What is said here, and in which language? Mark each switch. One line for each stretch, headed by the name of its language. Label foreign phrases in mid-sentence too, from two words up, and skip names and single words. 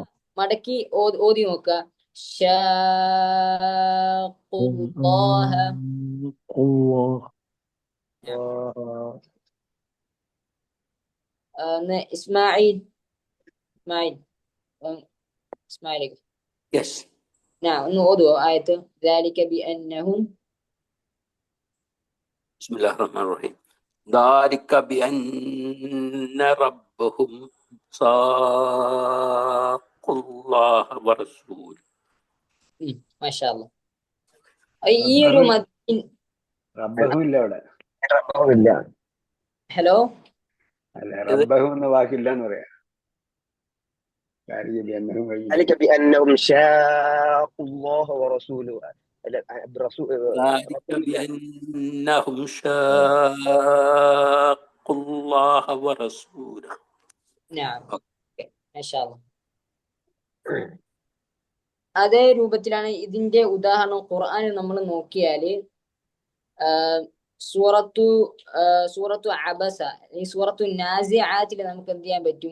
Malayalam: മടക്കി ഓതി നോക്കുക. ഷാഖുല്ലാഹ. الله ഇസ്മായിൽ ഇസ്മായിൽ ഇസ്മായിൽ Yes. ഒന്ന് ഓതുവോ ആയത്ത്?
Arabic: ذلك بأنهم بسم الله الرحمن الرحيم. ذلك بأن ربهم صاق الله ورسوله. ما شاء الله.
Malayalam: ഈ ഒരു റബ്ബഹു ഇല്ല അവിടെ. ഇല്ല. ഹലോ, അല്ല, റബ്ബഹു എന്ന വാക്കില്ല എന്ന് പറയാം. എന്നതും കഴിഞ്ഞു.
Arabic: ذلك بأنهم شاقوا الله ورسوله. ذلك بأنهم شاقوا الله ورسوله. ما شاء الله.
Malayalam: അതേ രൂപത്തിലാണ് ഇതിന്റെ ഉദാഹരണം ഖുർആനിൽ നമ്മൾ നോക്കിയാല് സൂറത്തു അബസ, ഈ സൂറത്തു നാസിആത്തിൽ നമുക്ക് എന്ത് ചെയ്യാൻ പറ്റും?